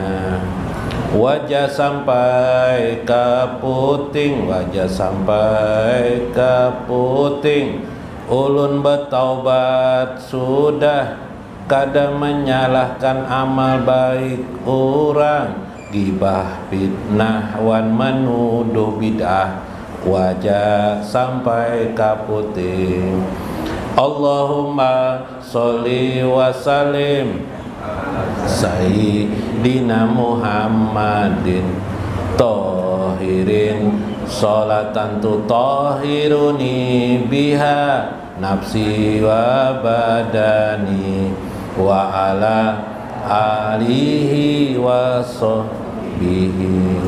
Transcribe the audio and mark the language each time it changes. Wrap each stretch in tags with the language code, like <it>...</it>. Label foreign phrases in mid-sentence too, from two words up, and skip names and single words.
<bjn>Wajah sampai ke puting, wajah sampai ke puting, ulun bertaubat sudah, kada menyalahkan amal baik orang, gibah fitnah wan menuduh bid'ah. Wajah sampai ke puting.</bjn> <ar>اللهم صل وسلم سيدنا محمد الطاهر صلاة تطهرني بها نفسي وبدني وعلى آله وصحبه.</ar>